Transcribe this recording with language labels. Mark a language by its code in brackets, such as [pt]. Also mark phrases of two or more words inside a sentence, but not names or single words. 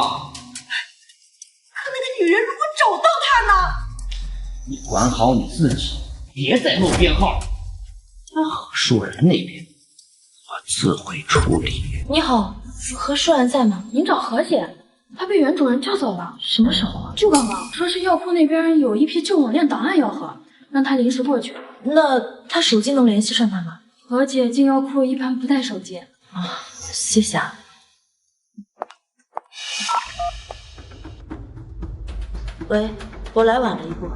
[zh] 可那个女人如果找到他呢？你管好你自己，别再漏编号。何舒然那边，我自会處理。你好，何舒然在吗？您找何姐，她被原主人叫走了。什么时候啊？就刚刚，说是药库那邊有一批旧冷鏈檔案要核，讓她臨時過去。那她手機能聯繫上她嗎？何姐進藥庫一般不帶手機。啊，謝謝啊。喂，我來晚了一步。